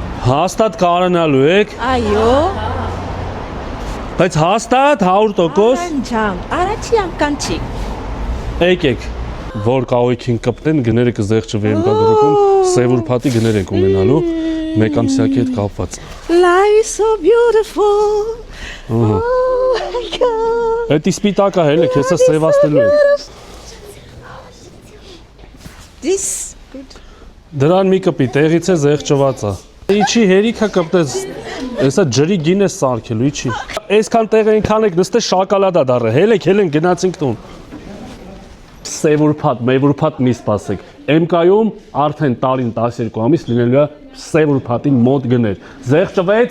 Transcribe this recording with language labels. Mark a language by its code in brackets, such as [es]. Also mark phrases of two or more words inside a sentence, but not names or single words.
[hy] Հաստատ կարողանալու եք։ Այո։ Բայց հաստատ 100%։ Անջամ, առաջի անգամ չի։ Եկեք, որ կահույքին կպտեն, գները կզեղչվի եմկագրուպում, սև ուրբաթի գներ եք ունենալու, մեկ ամսյակի հետ կապված։ [en] Life is so beautiful. Oh my God. [hy] Էդի սպիտակա հելեք, հեսա սևաստելու եք։ [en] This good. [hy] Դրան մի կպի, տեղից է զեղչված է։ Իչի հերիքա կպտեց, հեսա ջրի գին է սարքելու, իչի։ Այսքան տեղ այնքան եք նստե շակալադա դարը, հելեք, գնացինք տուն։ Սև ուրբաթ, մեվ ուրբաթ մի սպասեք։ MK-ում արդեն տարին 12 ամիս լինելու է սև ուրբաթի մոտ գներ։ Զեղչվեց։